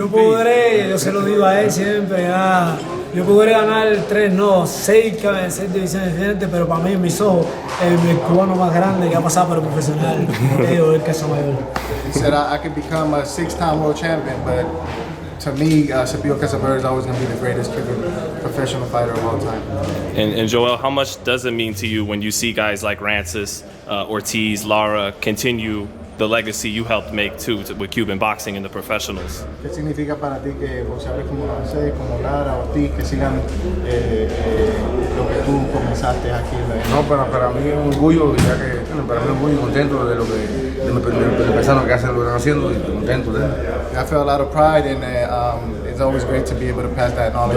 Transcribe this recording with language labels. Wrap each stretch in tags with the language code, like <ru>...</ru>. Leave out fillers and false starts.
<es>Yo se lo digo a él siempre, yo podré ganar 3, no, 6 divisiones diferentes, pero para mí, en mis ojos, el cubano más grande que ha pasado por el profesional es el Casa Mayor.</es> <en>He said I could become a 6-time world champion, but to me, Sabio Casaber is always going to be the greatest Cuban professional fighter of all time. And Joel, how much does it mean to you when you see guys like Rances, Ortiz, Lara continue the legacy you helped make too with Cuban boxing in the professionals?</en> <es>¿Qué significa para ti que boxeadores como Rances, como Lara, Ortiz, que sigan lo que tú comenzaste aquí? No, para mí es un orgullo, ya que para mí es muy contento de lo que pensaron que hacen, lo que están haciendo y contento de eso.</es> <en>I feel a lot of pride, and it's always great to be able to pass that knowledge.</en>